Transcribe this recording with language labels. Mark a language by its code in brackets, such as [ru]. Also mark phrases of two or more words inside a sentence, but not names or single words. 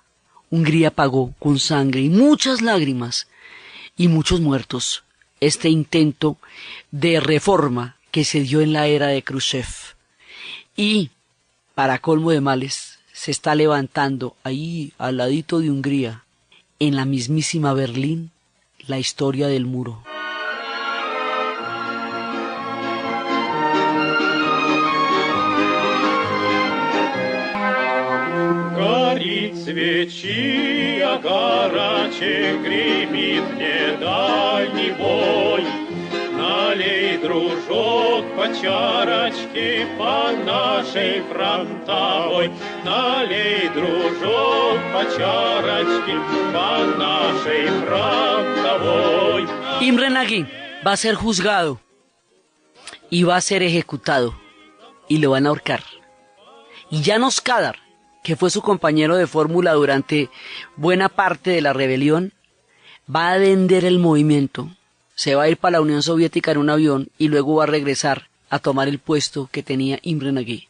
[es] Hungría pagó con sangre y muchas lágrimas y muchos muertos este intento de reforma que se dio en la era de Khrushchev. Y, para colmo de males, se está levantando ahí, al ladito de Hungría, en la mismísima Berlín, la historia del muro. [ru] Свечи, а гарачек гремит недальний бой. Налей, дружок, по чарочке по нашей фронтовой. Налей, дружок, по чарочке по нашей фронтовой. [es] Imre Nagy va a ser juzgado y va a ser ejecutado y lo van a ahorcar. Y János Kadar, que fue su compañero de fórmula durante buena parte de la rebelión, va a vender el movimiento, se va a ir para la Unión Soviética en un avión y luego va a regresar a tomar el puesto que tenía Imre Nagy.